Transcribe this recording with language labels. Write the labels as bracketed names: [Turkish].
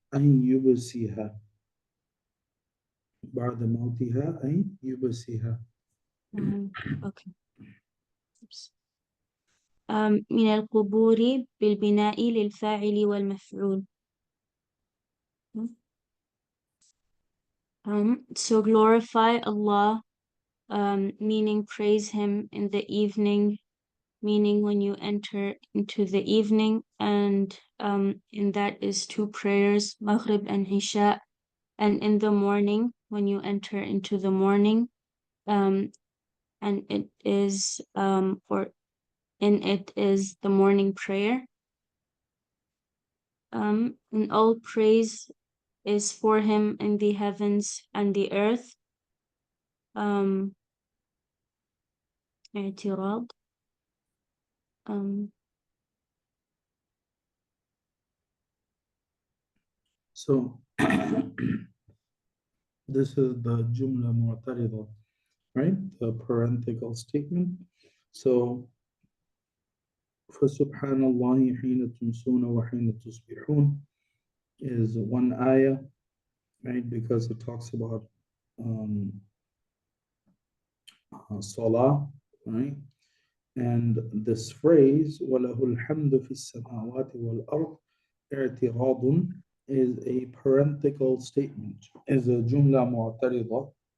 [Arabic] أن يبسيها بعد موتها أن يبسيها. أوكي. من القبور بالبناء للفاعل والمفعول. [English] So glorify Allah, meaning praise Him in the evening, meaning when you enter into the evening, and in that is 2 prayers, Maghrib and Isha, and in the morning when you enter into the morning, and it is the morning prayer. And all praise is for Him in the heavens and the earth. [Arabic] اعتراض. [English] So this is the Jumla Mu'tarida, right? The parenthetical statement. [Arabic] So فَسُبْحَانَ اللَّهِ حِينَ تُمْسُونَ وَحِينَ تُصْبِحُونَ [English] is one ayah, right? Because it talks about salah, right? And this phrase [Arabic] وَلَهُ الْحَمْدُ فِي السَّمَاوَاتِ وَالْأَرْضِ اعتراض [English] is a parenthetical statement, is a jumla mu'tarida.